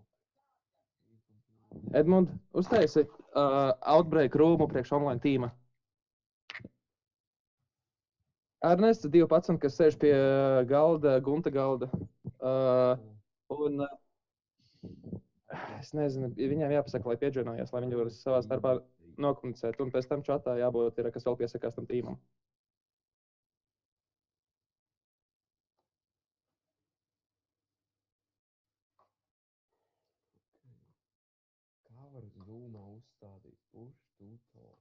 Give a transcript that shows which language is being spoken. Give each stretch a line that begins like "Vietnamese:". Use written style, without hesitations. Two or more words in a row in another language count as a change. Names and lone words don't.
Latvian: Edmund, uztaisi outbreak rūmu priekš online tīma. Ernests, 12, kas sēž pie galda, gunta galda. Un es nezinu, viņiem jāpasaka, lai pieģenojās, lai viņi var savā starpā nokomunicēt. Un pēc tam čatā jābūt ir, kas vēl piesakās tam tīmam. Kā var Zoomā uzstādīt
English: push to talk?